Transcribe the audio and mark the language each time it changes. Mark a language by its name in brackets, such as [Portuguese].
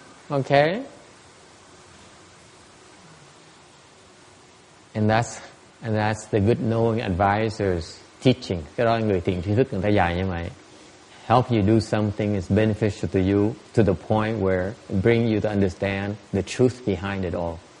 [English] Okay? And that's the good knowing advisors teaching. [Vietnamese] Cái đó người thiện tri thức người ta dạy như vậy. [English] Help you do something is beneficial to you to the point where it bring you to understand the truth behind it all.